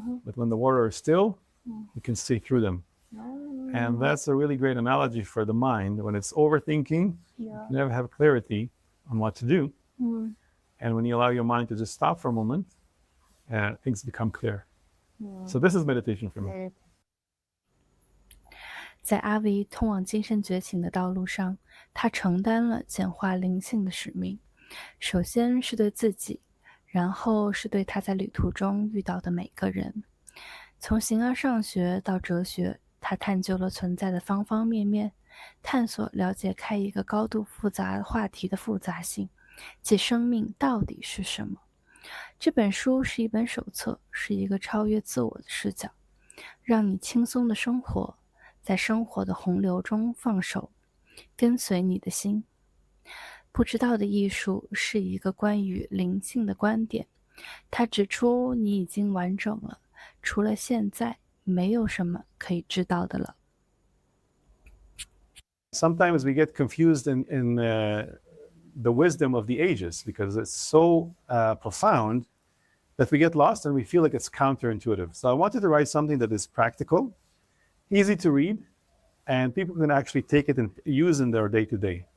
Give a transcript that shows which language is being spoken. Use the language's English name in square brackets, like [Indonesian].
[English] But when the water is still, you can see through them. And that's a really great analogy for the mind. When it's overthinking, you can never have clarity on what to do. And when you allow your mind to just stop for a moment, things become clear. So this is meditation for me. [Chinese] 在阿维通往精神觉醒的道路上，他承担了简化灵性的使命。首先是对自己，然后是对他在旅途中遇到的每个人。从形而上学到哲学，他探究了存在的方方面面，探索了解开一个高度复杂话题的复杂性，即生命到底是什么。这本书是一本手册，是一个超越自我的视角，让你轻松的生活，在生活的洪流中放手，跟随你的心。不知道的艺术是一个关于灵性的观点，它指出你已经完整了，除了现在，没有什么可以知道的了。 [English] Sometimes we get confused in the wisdom of the ages, because it's so profound that we get lost and we feel like it's counterintuitive. So I wanted to write something that is practical, easy to read, and people can actually take it and use in their day-to-day.